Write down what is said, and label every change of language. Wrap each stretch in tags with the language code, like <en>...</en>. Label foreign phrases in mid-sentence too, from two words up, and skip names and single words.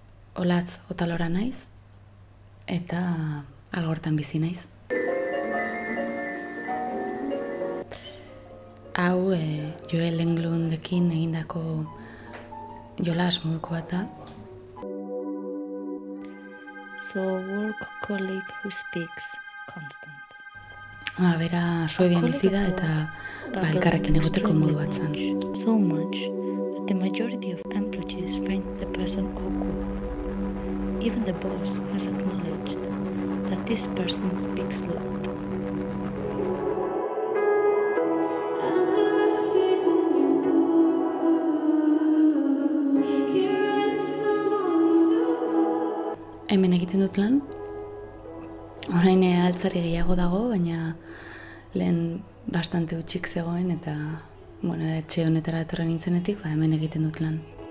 <eu>Olatz Otalora naiz, eta Algortan bizi naiz. Hau Joel Englundekin egindako jolas moduko bat da.</eu> <en>So a work colleague who speaks constant.</en> <eu>Bera Suedian bizi da eta elkarrekin egoteko modu bat zen.</eu> <en>So much that the majority of employees find the person awkward. Even the boss has acknowledged that this person speaks loud.</en> <eu>Hemen egiten dut lan, orain altzari gehiago dago, baina lehen bastante utxik zegoen eta etxe honetara etorren nintzenetik, hemen egiten dut lan.</eu>